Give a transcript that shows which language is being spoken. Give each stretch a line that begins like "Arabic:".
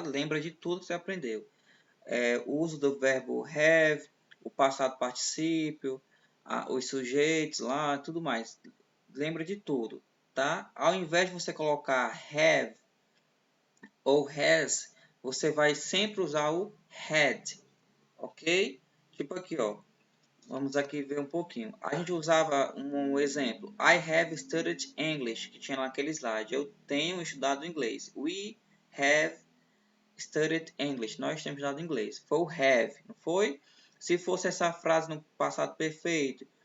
Portuguese: Lembra de tudo que você aprendeu. O uso do verbo have, o passado particípio, os sujeitos lá, tudo mais. lembra de tudo, tá? Ao invés de você colocar have ou has, você vai sempre usar o had, ok? Tipo aqui, ó. Vamos aqui ver um pouquinho. A gente usava um exemplo.
English: I have studied English,
Portuguese: que tinha naquele slide. Eu tenho estudado inglês.
English: We have studied English.
Portuguese: Nós temos estudado inglês. Foi o have, não foi? Se fosse essa frase no passado perfeito.